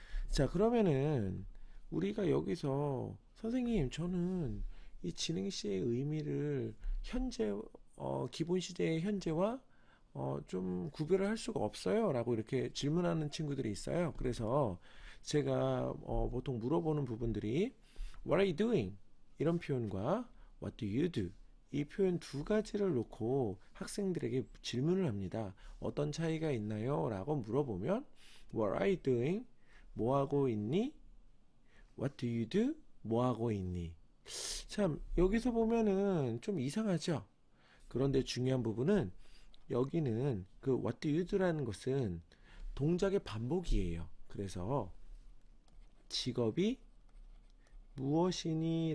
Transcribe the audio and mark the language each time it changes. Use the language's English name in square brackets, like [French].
[Korean] 자, 그러면은 우리가 여기서 선생님, 저는 이 진행 시의 의미를 현재 기본 시제의 현재와 좀 구별을 할 수가 없어요 라고 이렇게 질문하는 친구들이 있어요. 그래서 제가 보통 물어보는 부분들이 [English] What are you doing? [Korean] 이런 표현과 [English] What do you do? [Korean] 이 표현 2가지를 놓고 학생들에게 질문을 합니다. 어떤 차이가 있나요? 라고 물어보면 [English] What are you doing? [Korean] 뭐 하고 있니? [English] What do you do? [Korean] 뭐 하고 있니? 참, 여기서 보면은 좀 이상하죠? 그런데 중요한 부분은 여기는 그 [English] what do you do [Korean] 라는 것은 동작의 반복이에요. 그래서 직업이 무엇이니?